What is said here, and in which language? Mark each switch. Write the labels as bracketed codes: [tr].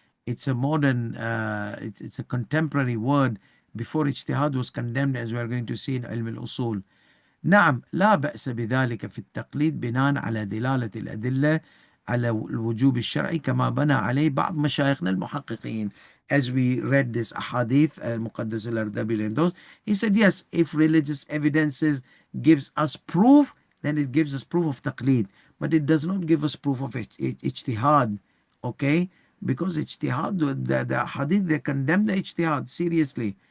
[en] It's a modern, it's a contemporary word. Before ijtihad was condemned, as we are going to see in ilm al-usul. [ar] نعم لا بأس بذلك في التقليد بناء على دلالة الأدلة على الوجوب الشرعي كما بنى عليه بعض مشايخنا المحققين. [en] As we read this ahadith, Muqaddas al-Ardabil and those, he said yes, if religious evidences gives us proof, then it gives us proof of taqleed, but it does not give us proof of ijtihad. Okay, because ijtihad, the hadith, they condemn the ijtihad seriously.